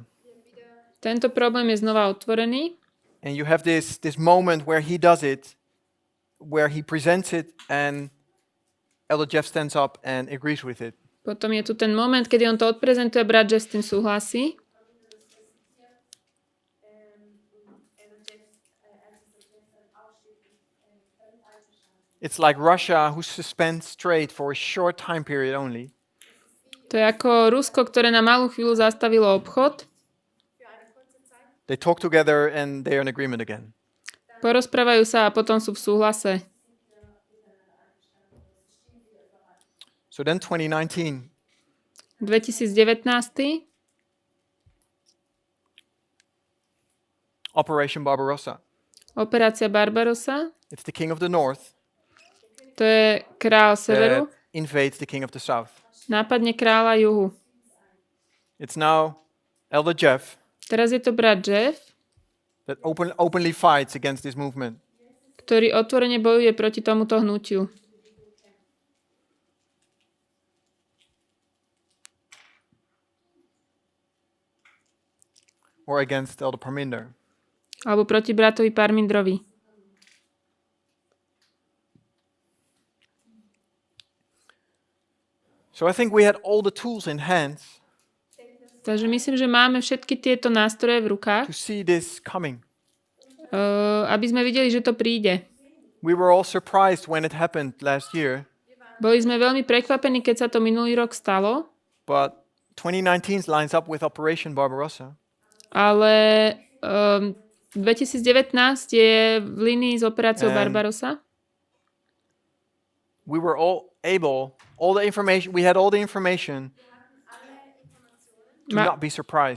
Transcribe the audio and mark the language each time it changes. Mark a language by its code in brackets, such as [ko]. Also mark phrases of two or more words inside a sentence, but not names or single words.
[sk] tento problém je znova otvorený. [en] And you have this moment where he does it, where he presents it, and Elder Jeff stands up and agrees with it. [sk] Potom je tu ten moment, kedy on to odprezentuje, brat Jeff s tým súhlasí. [en] It's like Russia who suspends trade for a short time period only, [sk] To je ako Rusko, ktoré na malú chvíľu zastavilo obchod. [en] they talk together and they're in agreement again. [sk] Porozprávajú sa a potom sú v súhlase. [en] So then 2019, 2019. Operation Barbarossa. [sk] Operácia Barbarossa. [en] It's the king of the north [sk] To je král severu. [en] that invades the king of the south. [sk] Nápadne kráľa juhu. [en] It's now Elder Jeff [sk] Teraz je to brat Jeff, [en] that openly fights against this movement. [sk] ktorý otvorene bojuje proti tomuto hnutiu. [en] Or against Elder Parminder. [sk] Alebo proti bratovi Parmindrovi. [en] So I think we had all the tools in hands [sk] Takže myslím, že máme všetky tieto nástroje v rukách, [en] to see this coming. [sk] aby sme videli, že to príde. [en] We were all surprised when it happened last year, [sk] Boli sme veľmi prekvapení, keď sa to minulý rok stalo, [en] but 2019 lines up with Operation Barbarossa. [sk] ale 2019 je v línii s operáciou Barbarossa. [en] We were all able, we had all the information to not be surprised.